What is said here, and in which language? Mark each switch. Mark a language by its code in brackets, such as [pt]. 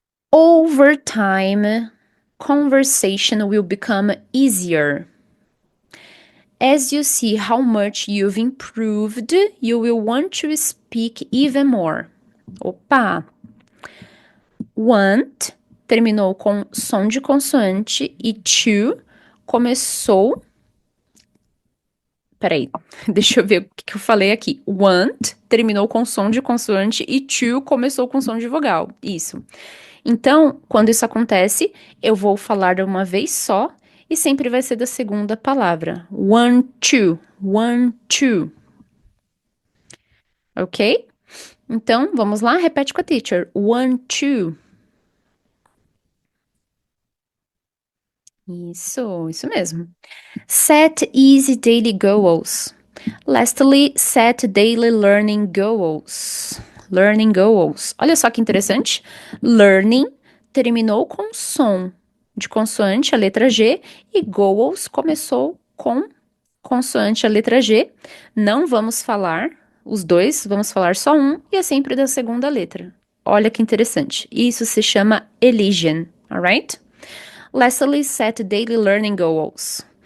[en] Over time, conversation will become easier. As you see how much you've improved, you will want to speak even more. Opa! [pt] Want terminou com som de consoante e to começou. Peraí, deixa eu ver o que eu falei aqui. Want terminou com som de consoante e to começou com som de vogal. Isso. Então, quando isso acontece, eu vou falar de uma vez só e sempre vai ser da segunda palavra. [en] One, two. One, two. [pt] Ok? Então, vamos lá? Repete com a teacher. [en] One, two. [pt] Isso mesmo. [en] Set easy daily goals. Lastly, set daily learning goals. Learning goals. [pt] Olha só que interessante. Learning terminou com som de consoante, a letra G, e goals começou com consoante, a letra G. Não vamos falar os dois, vamos falar só um, e é sempre da segunda letra. Olha que interessante. Isso se chama elision, alright? [en] Lastly, set daily learning goals.